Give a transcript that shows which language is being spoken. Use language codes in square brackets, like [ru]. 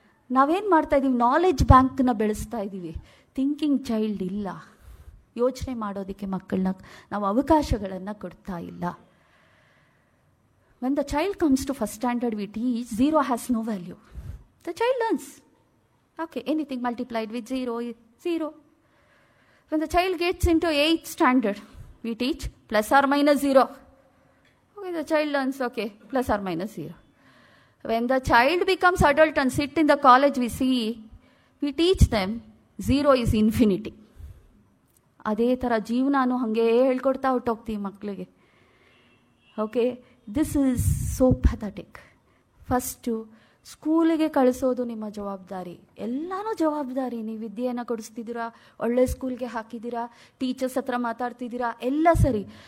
[kn] ನಾವೇನು ಮಾಡ್ತಾ ಇದ್ದೀವಿ, ನಾಲೆಡ್ಜ್ ಬ್ಯಾಂಕ್ನ ಬೆಳೆಸ್ತಾ ಇದ್ದೀವಿ, ಥಿಂಕಿಂಗ್ ಚೈಲ್ಡ್ ಇಲ್ಲ. ಯೋಚನೆ ಮಾಡೋದಕ್ಕೆ ಮಕ್ಕಳನ್ನ ನಾವು ಅವಕಾಶಗಳನ್ನು ಕೊಡ್ತಾ ಇಲ್ಲ. [en] When the child comes to first standard we teach zero has no value. The child learns. Okay, anything multiplied with 0 is 0. When the child gets into 8th standard, we teach plus or minus 0. Okay, the child learns, okay, plus or minus 0. When the child becomes adult and sit in the college, we teach them 0 is infinity. [kn] ಅದೇ ಥರ ಜೀವನಾನು ಹಾಗೆ ಹೇಳ್ಕೊಡ್ತಾ ಹೊಟ್ಟೋಗ್ತೀವಿ ಮಕ್ಕಳಿಗೆ. [en] Okay, this is so pathetic. [kn] First ಸ್ಕೂಲಿಗೆ ಕಳಿಸೋದು ನಿಮ್ಮ ಜವಾಬ್ದಾರಿ. ಎಲ್ಲನೂ ಜವಾಬ್ದಾರಿ. ನೀವು ವಿದ್ಯೆಯನ್ನು ಕೊಡಿಸ್ತಿದ್ದೀರಾ, ಒಳ್ಳೆ ಸ್ಕೂಲ್ಗೆ ಹಾಕಿದ್ದೀರಾ, ಟೀಚರ್ಸ್ ಹತ್ರ ಮಾತಾಡ್ತಿದ್ದೀರಾ, ಎಲ್ಲ ಸರಿ.